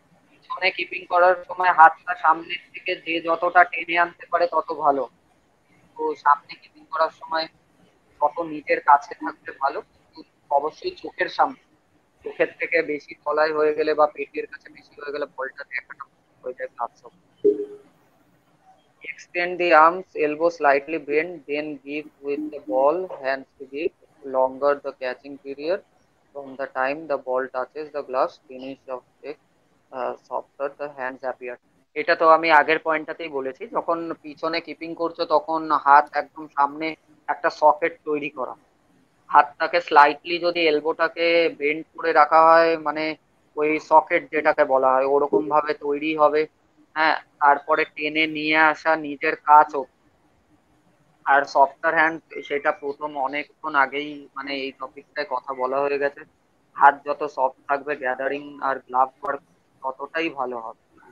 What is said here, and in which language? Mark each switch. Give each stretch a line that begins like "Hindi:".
Bangla: পিছনে কিপিং করার সময় হাতটা সামনের থেকে যে যতটা টেনে আনতে পারে তত ভালো, তো সামনে কিপিং করার সময় তত নিজের কাছে থাকতে ভালো, কিন্তু অবশ্যই চোখের সামনে, চোখের থেকে বেশি তলায় হয়ে গেলে বা পেটের কাছে বেশি হয়ে গেলে বলটা দেখাটা হয়ে যায় gloves.
English: Extend the arms, elbow slightly bent, then give with the ball, hands to give longer the catching period from the time the ball touches the gloves, finish of check, softer the hands appear.
Bangla: এটা তো আমি আগের পয়েন্টটাতেই বলেছি, যখন পিছনে keeping করছো তখন হাত একদম সামনে একটা সকেট তৈরি করা, হাতটাকে স্লাইটলি যদি এলবোটাকে বেন্ড করে রাখা হয় মানে ওই সকেট যেটাকে বলা হয় ওরকম ভাবে তৈরি হবে। হ্যাঁ, তারপরে টেনে নিয়ে আসা নিজের কাছও। আর সফটার হ্যান্ড সেটা প্রথম অনেকক্ষণ আগেই মানে এই টপিকটায় কথা বলা হয়ে গেছে, হাত যত সফট থাকবে গ্যাদারিং আর গ্লাভ ওয়ার্ক ততটাই ভালো হবে।